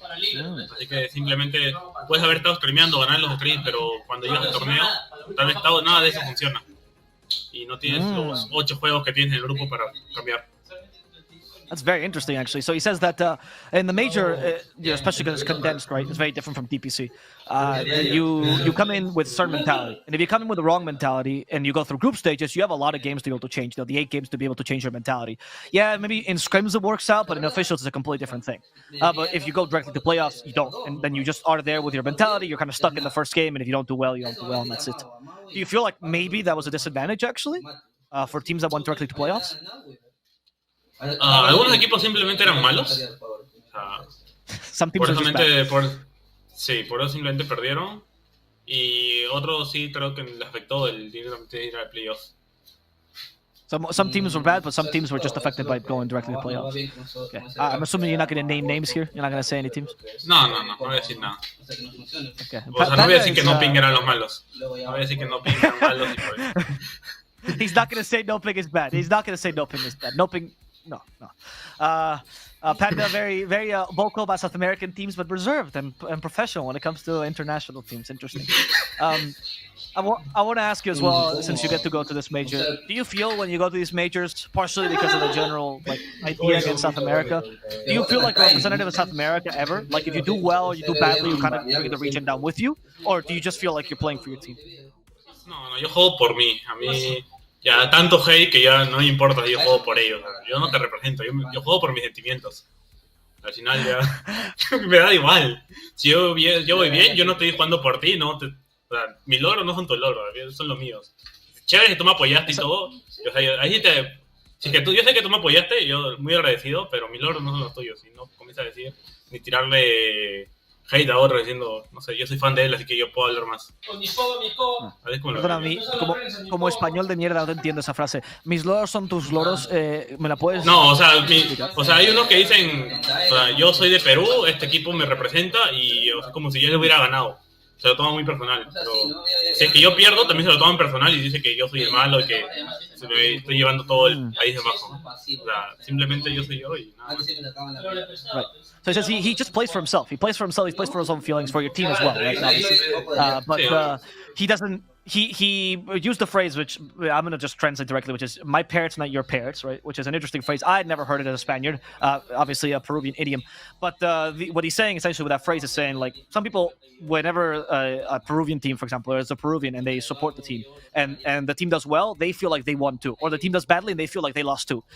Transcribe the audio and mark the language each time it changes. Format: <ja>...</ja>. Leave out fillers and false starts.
<es>Así que simplemente puedes haber estado streameando, ganar los streams, pero cuando llegas al torneo, tal vez nada de eso funciona. Y no tienes los 8 juegos que tienes en el grupo para cambiar.</es> <en>That's very interesting, actually. So he says that in the major, especially because it's condensed, right? It's very different from DPC. You come in with a certain mentality, and if you come in with the wrong mentality and you go through group stages, you have a lot of games to be able to change. The 8 games to be able to change your mentality. Yeah, maybe in scrims it works out, but in officials it's a completely different thing. But if you go directly to playoffs, you don't, and then you just are there with your mentality. You're kind of stuck in the first game, and if you don't do well, you don't do well, and that's it. Do you feel like maybe that was a disadvantage actually for teams that went directly to playoffs?</en> <es>Algunos equipos simplemente eran malos. Por eso simplemente perdieron. Y otros sí creo que les afectó el ir al playoff.</es> <en>Some teams were bad, but some teams were just affected by going directly to playoffs. Okay. I'm assuming you're not going to name names here. You're not going to say any teams.</en> <es>No voy a decir nada.</es> <en>Okay.</en> <es>O sea, no voy a decir que no ping eran los malos. No voy a decir que no ping eran malos y por eso.</es> <en>He's not going to say no ping is bad. He's not going to say no ping is bad. No ping. No. Panda very vocal about South American teams, but reserved and professional when it comes to international teams. Interesting. I want to ask you as well, since you get to go to this major, do you feel when you go to these majors, partially because of the general idea against South America, do you feel like a representative of South America ever? Like if you do well, you do badly, you kind of bring the region down with you? Or do you just feel like you're playing for your team?</en> <es>No, yo juego por mí. A mí ya tanto hate que ya no me importa si yo juego por ellos. Yo no te represento, yo juego por mis sentimientos. Al final ya me da igual. Si yo voy bien, yo no estoy jugando por ti, no. O sea, mis logros no son tus logros, son los míos. Chévere que tú me apoyaste y todo. O sea, ahí si que yo sé que tú me apoyaste, yo muy agradecido, pero mis logros no son los tuyos. Si no comienzas a decir, ni tirarle hate a otro diciendo, no sé, yo soy fan de él, así que yo puedo hablar más. Perdón, a mí, como español de mierda, no entiendo esa frase. Mis loros son tus loros, ¿me la puedes...? No, o sea, hay unos que dicen, o sea, yo soy de Perú, este equipo me representa y o sea, como si yo le hubiera ganado. Se lo toman muy personal, pero si es que yo pierdo, también se lo toman personal y dice que yo soy el malo y que se me estoy llevando todo el país de abajo. O sea, simplemente yo soy yo y nada más.</es> <en>Right. So he says he just plays for himself. He plays for himself. He plays for his own feelings, for your team as well, right? But he doesn't. He used the phrase, which I'm going to just translate directly, which is "my parrots, not your parrots," right? Which is an interesting phrase. I had never heard it as a Spaniard. Obviously, a Peruvian idiom. But what he's saying essentially with that phrase is saying, like, some people, whenever a Peruvian team, for example, is a Peruvian and they support the team, and the team does well, they feel like they won too, or the team does badly and they feel like they lost too.</en>